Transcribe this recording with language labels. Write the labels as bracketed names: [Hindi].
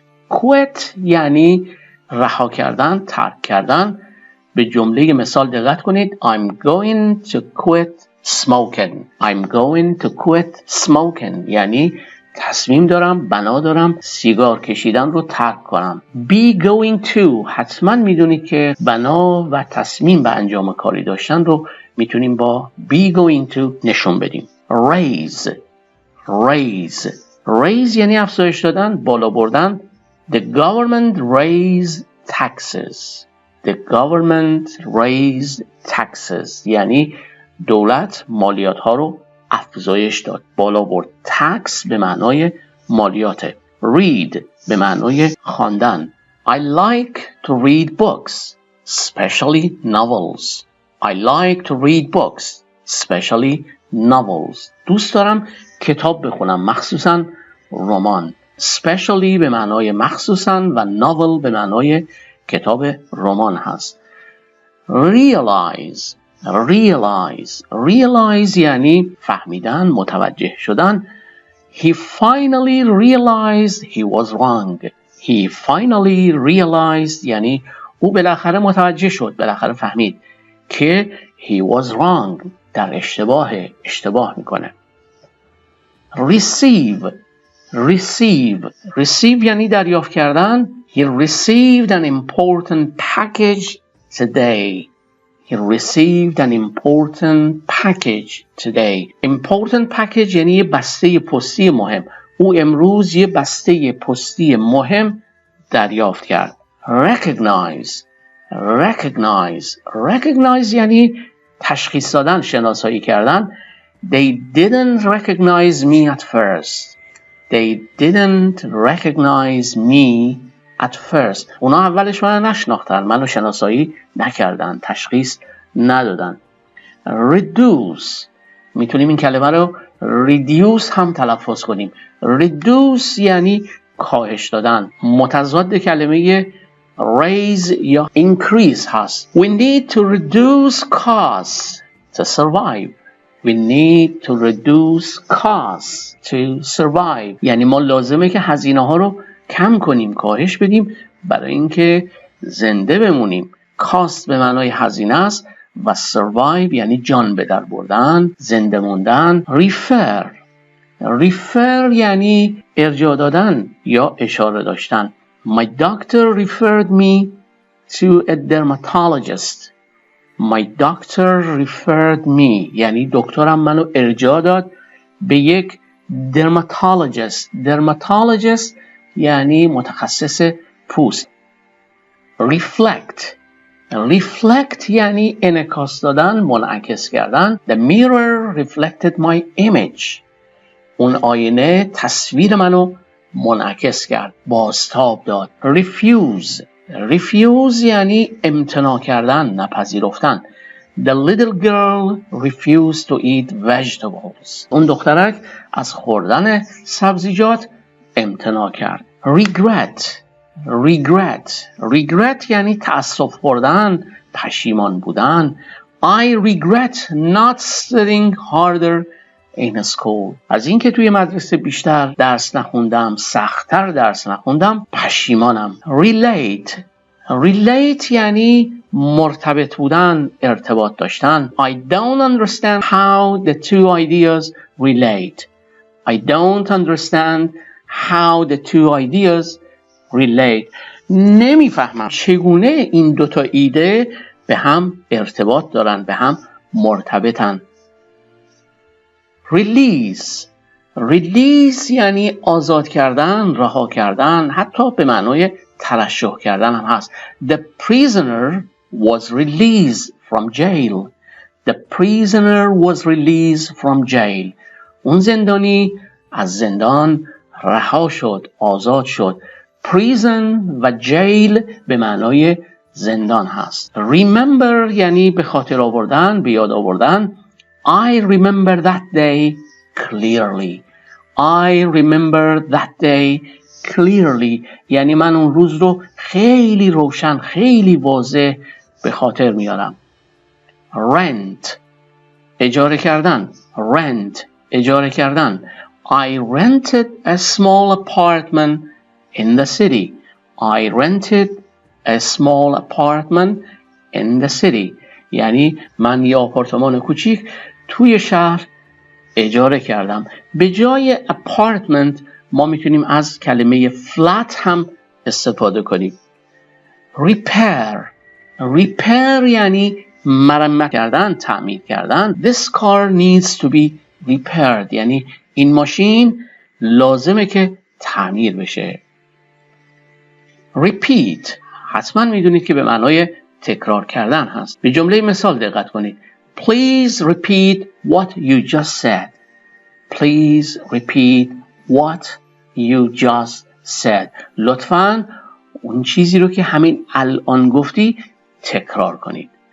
[Persian] quit یعنی رها کردن، ترک کردن. به جمله مثال دقت کنید. [English] I'm going to quit smoking. I'm going to quit smoking [Persian] یعنی تصمیم دارم، بنا دارم سیگار کشیدن رو ترک کنم. be going to حتما میدونید که بنا و تصمیم به انجام کاری داشتن رو میتونیم با be going to نشون بدیم. [English] raise. raise. [Persian] raise یعنی افزایش دادن، بالا بردن. [English] The government raised taxes. The government raised taxes [Persian] یعنی دولت مالیات ها رو افزایش داد، بالا برد. tax به معنای مالیاته. read به معنای خواندن. [English] I like to read books, especially novels. I like to read books, especially novels. [Persian] دوست دارم کتاب بخونم، مخصوصا رمان. especially به معنای مخصوصا و novel به معنای کتاب رمان هست. [English] realize. realize. [Persian] realize یعنی فهمیدن، متوجه شدن. [English] He finally realized he was wrong. He finally realized [Persian] یعنی او بالاخره متوجه شد، بالاخره فهمید که [English] he was wrong، [Persian] در اشتباه میکنه. [English] receive. receive. [Persian] receive یعنی دریافت کردن. [English] He received an important package today. He received an important package today. Important package [Persian] یعنی یه بسته پستی مهم. او امروز یه بسته پستی مهم دریافت کرد. [English] recognize. recognize. [Persian] recognize یعنی تشخیص دادن، شناسایی کردن. [English] They didn't recognize me at first. They didn't recognize me at first. [Persian] اونا اولش منو نشناختن، منو شناسایی نکردن، تشخیص ندادن. [English] reduce. [Persian] میتونیم این کلمه رو reduce هم تلفظ کنیم. reduce یعنی کاهش دادن. متضاد کلمه raise یا increase هست. [English] We need to reduce costs to survive. We need to reduce costs to survive. [Persian] یعنی ما لازمه که هزینه ها رو کم کنیم، کاهش بدیم برای اینکه زنده بمونیم. cost به معنای هزینه است و survive یعنی جان به در بردن، زنده موندن. [English] refer. [Persian] refer یعنی ارجاع دادن یا اشاره داشتن. [English] My doctor referred me to a dermatologist. My doctor referred me [Persian] یعنی دکترم منو ارجاع داد به یک dermatologist. dermatologist یعنی متخصص پوست. [English] reflect. [Persian] reflect یعنی انعکاس دادن، منعکس کردن. [English] The mirror reflected my image. [Persian] اون آینه تصویر منو منعکس کرد، بازتاب داد. [English] refuse. [Persian] refuse یعنی امتناع کردن، نپذیرفتن. [English] The little girl refused to eat vegetables. [Persian] اون دخترک از خوردن سبزیجات امتناع کرد. [English] regret. regret. [Persian] regret یعنی تأسف خوردن، پشیمان بودن. [English] I regret not studying harder in school. [Persian] از اینکه توی مدرسه بیشتر درس نخوندم، سخت‌تر درس نخوندم، پشیمانم. [English] relate. [Persian] relate یعنی مرتبط بودن، ارتباط داشتن. [English] I don't understand how the two ideas relate. I don't understand how the two ideas relate. [Persian] نمیفهمم چگونه این دوتا ایده به هم ارتباط دارن، به هم مرتبطن. [English] release. [Persian] release یعنی آزاد کردن، رها کردن، حتی به معنای ترشح کردن هم هست. [English] The prisoner was released from jail. The prisoner was released from jail. [Persian] اون زندانی از زندان رها شد، آزاد شد. prison و jail به معنای زندان هست. remember یعنی به خاطر آوردن، به یاد آوردن. [English] I remember that day clearly. I remember that day clearly [Persian] یعنی من اون روز رو خیلی روشن، خیلی واضح به خاطر میارم. rent اجاره کردن. rent اجاره کردن. [English] I rented a small apartment in the city. I rented a small apartment in the city. [Persian] یعنی من یه آپارتمان کوچیک توی شهر اجاره کردم. به جای apartment ما میتونیم از کلمه flat هم استفاده کنیم. repair یعنی مرمت کردن، تعمیر کردن. [English] This car needs to be repaired [Persian] یعنی این ماشین لازمه که تعمیر بشه. repeat حتما میدونید که به معنای تکرار کردن هست. به جمله مثال دقت کنید. [English] Please repeat what you just said. Please repeat what you just said. [Persian] لطفاً اون چیزی رو که همین الان گفتی تکرار کنید.